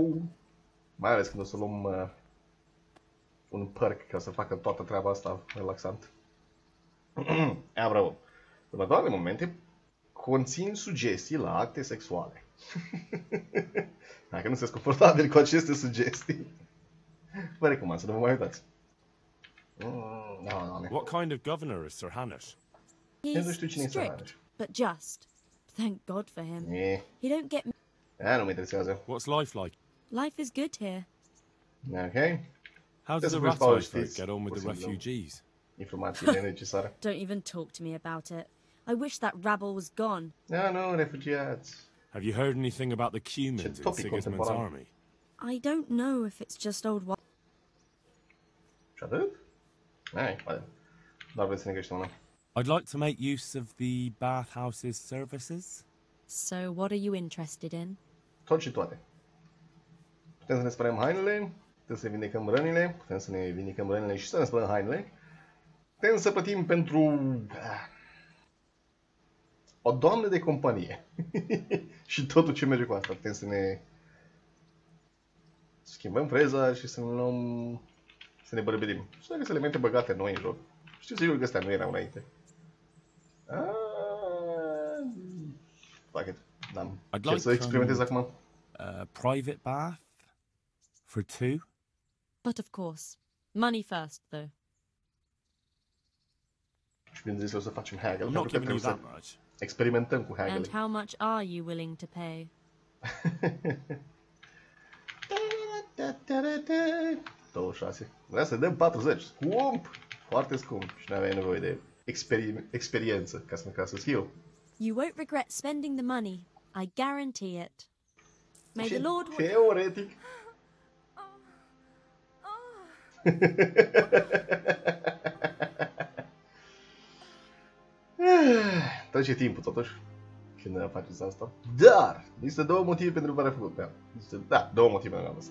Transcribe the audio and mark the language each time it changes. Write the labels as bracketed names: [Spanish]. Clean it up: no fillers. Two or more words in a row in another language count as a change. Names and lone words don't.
[Romanian] Mai ales când o să luăm un perk ca să facă toată treaba asta relaxant. Bravo! Următoarele momente conțin sugestii la acte sexuale. Dacă nu sunteți confortabili cu aceste sugestii, vă recomand să nu vă mai uitați. [English] What kind of governor is Sir Hanish? [Romanian] Nu știu cine e Sir [English] strict, but just. Thank God for him. He don't get me. [Romanian] Nu mă interesează. [English] What's life like? Life is good here. Ok. How does the That's rat the folk first get on with the possible. refugees? [Romanian] Informațiile necesare. [English] Don't even talk to me about it. I wish that rabble was gone. [Romanian] Ah, nu, refugiați. [English] Have you heard anything about the Cumans in [Romanian] topic [English] Sigismund's [Romanian] contemporan. [English] army? I don't know if it's just old [Romanian] Și atât? Hai, poate. Doar vreți să ne găsim una. [English] I'd like to make use of the bathhouse's services. So what are you interested in? [Romanian] Tot și toate. Putem să ne spălăm hainele, putem să ne vindecăm rănile, putem să ne vindecăm rănile și să ne spălăm hainele. Putem să plătim pentru o doamnă de companie. Și totul ce merge cu asta. Putem să ne schimbăm freza și să ne luăm... Să ne bărbedim. Și dacă sunt elemente băgate noi în joc. Știu sigur că astea nu erau înainte. [English] Fuck it. [Romanian] N-am ce să experimentez acum. [English] Private bath? For two? But of course. Money first, though. [Romanian] Și bineînzis o să facem haggle. [English] I'm [Romanian] Pentru [English] not [Romanian] că [English] giving you [Romanian] trebuie [English] that [Romanian] să [English] much. [Romanian] experimentăm cu haggle. [English] And how much are you willing to pay? [Romanian] 26. Vrea să dăm 40. Scump! Foarte scump. Și nu aveai nevoie de experiență ca să schiu. [English] You won't regret spending the money. I guarantee it. May the Lord... [Romanian] Teoretic. Trece timpul totuși când faceți asta. Dar există două motive pentru care am făcut. Da, două motive pentru care am făcut.